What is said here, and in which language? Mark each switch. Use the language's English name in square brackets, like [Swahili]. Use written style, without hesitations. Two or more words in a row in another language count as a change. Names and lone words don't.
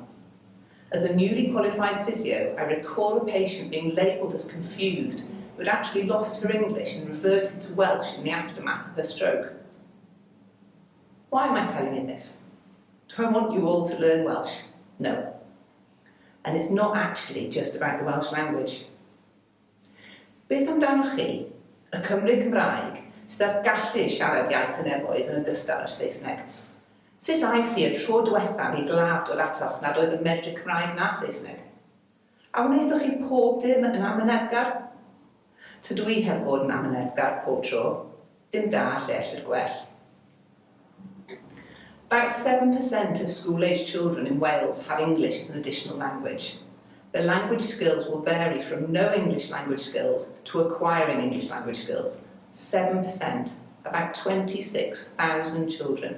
[English] As a newly qualified physio, I recall a patient being labelled as confused who had actually lost her English and reverted to Welsh in the aftermath of her stroke. Why am I telling you this? Do I want you all to learn Welsh? No. And it's not actually just about the Welsh language. [Welsh] Beth amdanoch chi, y Cymry Cymraeg, sydd ar gallu siarad iaith y nefoedd yn ogystal â'r Saesneg? Sut aeth hi y tro diwethaf i glaf dod atoch nad oedd yn medru Cymraeg na Saesneg? A wnaethoch chi pob dim yn amyneddgar? Tydw i heb fod yn amyneddgar pob tro, dim da lle ellir gwell. [English] About 7% of school-aged children in Wales have English as an additional language. Their language skills will vary from no English language skills to acquiring English language skills. 7%, about 26,000 children.